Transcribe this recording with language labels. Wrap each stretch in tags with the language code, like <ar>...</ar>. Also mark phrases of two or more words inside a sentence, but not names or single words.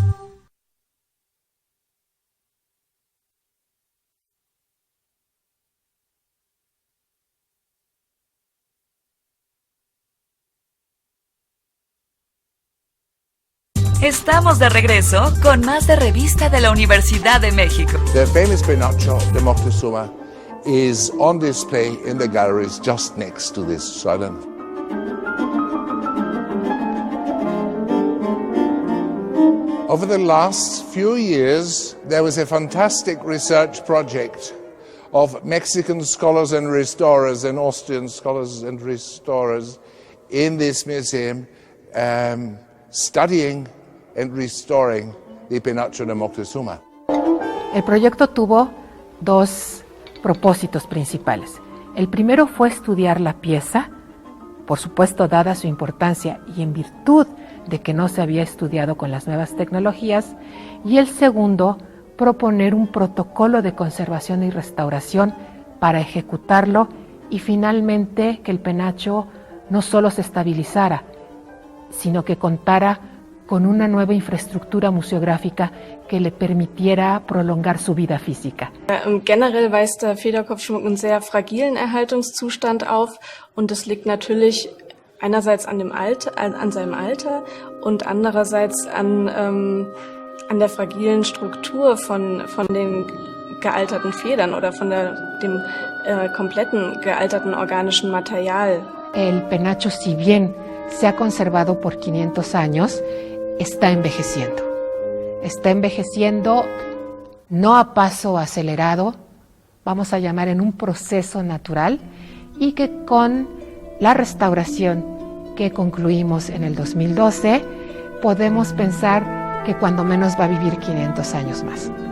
<es>Estamos de regreso con más de Revista de la Universidad de México.</es> <en>The famous penacho de Moctezuma is on display in the galleries just next to this salon. Over the last few years, there was a fantastic research project of Mexican scholars and restorers and Austrian scholars and restorers in this museum studying and restoring the penacho de Moctezuma.</en> <es>El proyecto tuvo dos propósitos principales. El primero fue estudiar la pieza, por supuesto dada su importancia y en virtud de que no se había estudiado con las nuevas tecnologías, y el segundo, proponer un protocolo de conservación y restauración para ejecutarlo y finalmente que el penacho no solo se estabilizara, sino que contara con una nueva infraestructura museográfica que le permitiera prolongar su vida física.</es> <de>Generell weist der Federkopfschmuck einen sehr fragilen Erhaltungszustand auf und das liegt natürlich einerseits an seinem Alter und andererseits an an der fragilen Struktur von den gealterten Federn oder von dem kompletten gealterten organischen Material.</de> <es>El penacho, si bien se ha conservado por 500 años, está envejeciendo. Está envejeciendo no a paso acelerado, vamos a llamar en un proceso natural, y que con la restauración que concluimos en el 2012, podemos pensar que cuando menos va a vivir 500 años más.</es>